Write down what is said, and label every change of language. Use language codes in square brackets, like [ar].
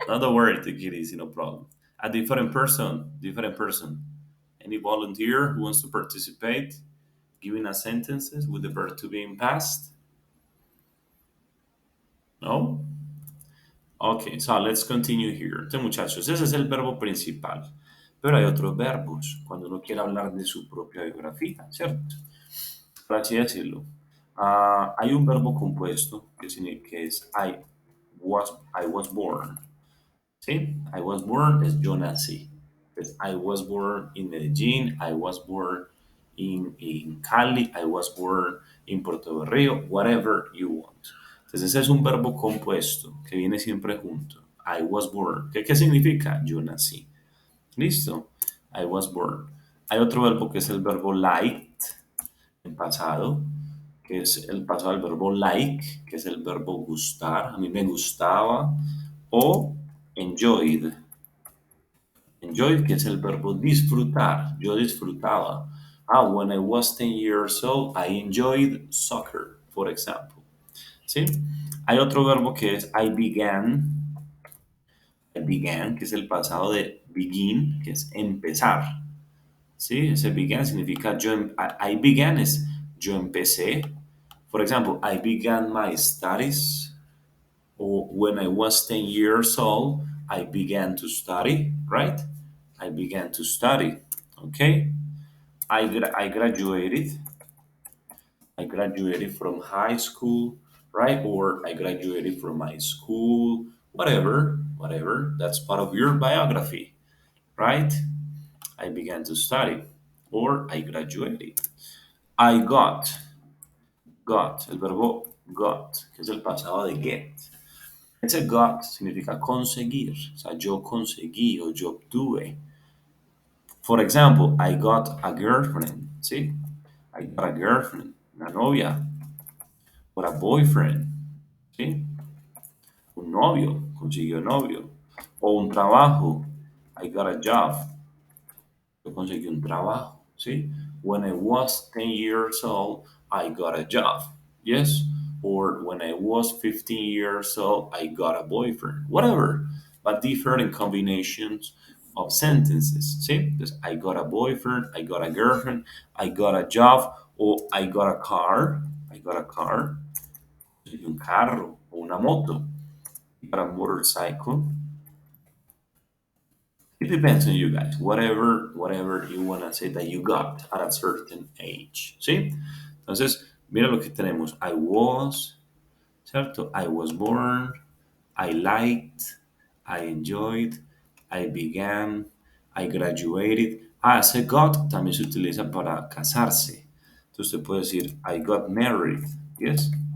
[en] no, don't worry, take it easy, no problem. A different person, different person. Any volunteer who wants to participate, giving us sentences with the verb to be in past? No? Okay, so let's continue here. [es] Entonces, muchachos, ese es el verbo principal. Pero hay otros verbos cuando uno quiere hablar de su propia biografía, ¿cierto? Por así decirlo. Hay un verbo compuesto que es [en] I was born. [es] ¿Sí? I was born es yo nací. [en] Pues, I was born in Medellín, I was born in Cali, I was born in Puerto Berrío, whatever you want. [es] Entonces ese es un verbo compuesto que viene siempre junto. [en] I was born. [es] ¿Qué significa? Yo nací. ¿Listo? [en] I was born. [es] Hay otro verbo que es el verbo liked en pasado, que es el pasado del verbo like, que es el verbo gustar. A mí me gustaba. O enjoyed. Enjoy, que es el verbo disfrutar. Yo disfrutaba. [en] When I was 10 years old, I enjoyed soccer, for example. ¿Sí? [es] Hay otro verbo que es [en] I began. I began, [es] que es el pasado de begin, que es empezar. ¿Sí? Ese began significa I began es yo empecé. [en] For example, I began my studies. Or when I was 10 years old, I began to study, right? I began to study. Okay? I graduated. I graduated from high school, right? Or I graduated from my school, whatever. That's part of your biography, right? I began to study. Or I graduated. I got, [es] el verbo got, que es el pasado de get. Ese got significa conseguir, o sea, yo conseguí o yo obtuve. [en] For example, I got a girlfriend, ¿sí? I got a girlfriend, [es] una novia, [en] or a boyfriend, ¿sí? [es] Un novio, consiguió novio. O un trabajo, [en] I got a job, [es] yo conseguí un trabajo, ¿sí? [en] When I was 10 years old, I got a job, yes? Or when I was 15 years old, I got a boyfriend, whatever, but different combinations of sentences, ¿sí? Entonces, I got a boyfriend, I got a girlfriend, I got a job, o I got a car, conseguí un carro o una moto, I got a motorcycle. It depends on you guys. Whatever you wanna say that you got at a certain age. ¿Sí? [es] Entonces, mira lo que tenemos. [en] I was, ¿cierto? I was born. I liked. I enjoyed. I began. I graduated. [es] Ese got también se utiliza para casarse. Entonces, usted puede decir, [en] I got married. Yes.